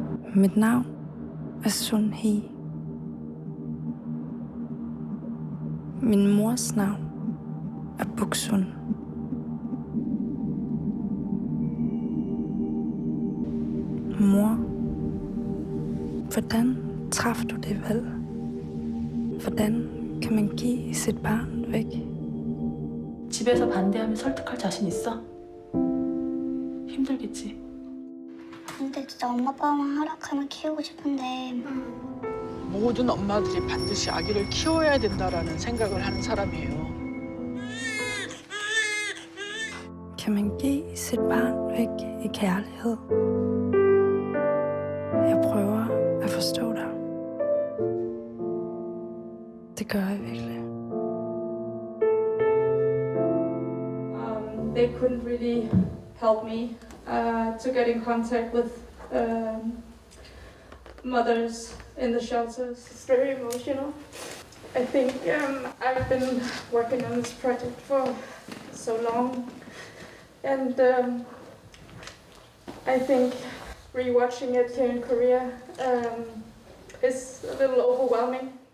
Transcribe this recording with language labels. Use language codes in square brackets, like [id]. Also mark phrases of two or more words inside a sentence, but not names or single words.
[da] Mit navn er Sun Hee. Min mors navn er Buksun. Mor, hvordan traf du det valg? Hvordan kan man give sit barn væk? [ko] 집에서 반대하면 설득할 자신 있어? 힘들겠지? 근데 진짜 엄마 아빠만 허락하면 키우고 싶은데 모든 엄마들이 반드시 아기를 키워야 된다라는 생각을 하는 사람이에요. [da] Kan man give sit barn væk i kærlighed? Jeg prøver at forstå dig. Det gør jeg virkelig. [en] They couldn't really help me to get in contact with mothers in the shelters. It's very emotional. I think I've been working on this project for so long, and I think rewatching it here in Korea is a little overwhelming.